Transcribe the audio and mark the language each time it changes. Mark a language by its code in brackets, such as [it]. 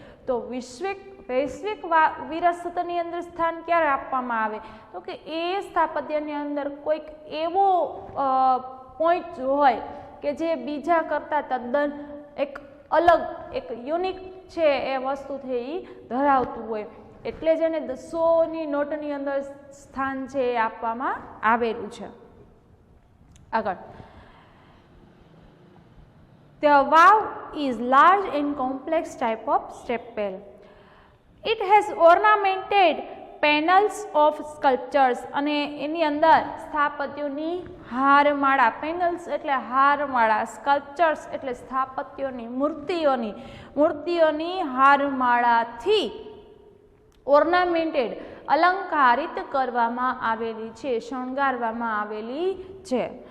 [gu] તો વૈશ્વિક વિરાસતની અંદર સ્થાન ક્યારે આપવામાં આવે તો કે એ સ્થાપત્યની અંદર કોઈક એવો પોઈન્ટ હોય કે જે બીજા કરતાં તદ્દન એક અલગ, એક યુનિક છે એ વસ્તુ છે એ ધરાવતું હોય, એટલે જ એને 100ની નોટની અંદર સ્થાન છે એ આપવામાં આવેલું છે. [en] આગળ, The wow is large and complex type of stepwell. It has ornamented panels of sculptures. [gu] અને એની અંદર સ્થાપત્યોની હારમાળા, પેનલ્સ એટલે હારમાળા, સ્કલ્પચર્સ એટલે સ્થાપત્યોની મૂર્તિઓની હારમાળાથી ઓર્નામેન્ટેડ, અલંકારિત કરવામાં આવેલી છે, શણગારવામાં આવેલી છે.